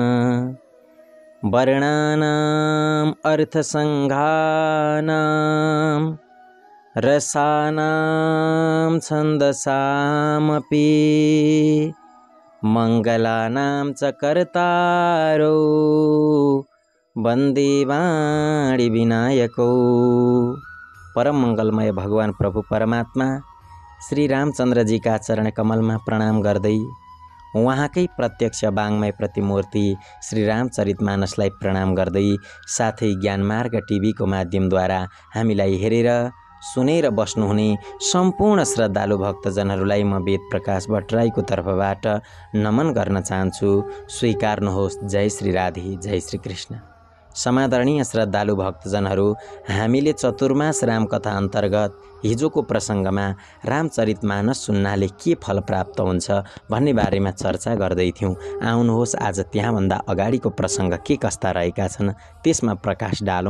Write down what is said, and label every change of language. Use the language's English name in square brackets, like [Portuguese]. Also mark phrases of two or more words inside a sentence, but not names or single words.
[Sanskrit] वर्णानाम् अर्थसंघानां रसानां छन्दसामपि मंगलानां च कर्तारो वन्दे वाणी विनायको। [Hindi] परम मंगलमय भगवान प्रभु परमात्मा श्री रामचंद्र जी का चरण कमल में [Nepali] प्रणाम गर्दै उहाँकै प्रत्यक्ष वाङ्मय प्रतिमूर्ति श्री रामचरितमानसलाई प्रणाम गर्दै साथै ज्ञानमार्ग टिभीको माध्यमद्वारा हामीलाई हेरेर सुनेर बस्नुहुने सम्पूर्ण श्रद्धालु भक्तजनहरूलाई म वेद प्रकाश भट्टराईको तर्फबाट नमन गर्न चाहन्छु। स्वीकार्नुहोस्। जय श्री राधे, जय श्री कृष्ण। समादरणीय श्रद्धालु भक्तजनहरू, हामीले चतुर्मास रामकथा अन्तर्गत हिजोको प्रसङ्गमा रामचरितमानस सुन्नाले के फल प्राप्त हुन्छ भन्ने बारेमा चर्चा गर्दै थियौँ। आउनुहोस् आज त्यहाँभन्दा अगाडिको प्रसङ्ग के कस्ता रहेका छन् त्यसमा प्रकाश डालौँ।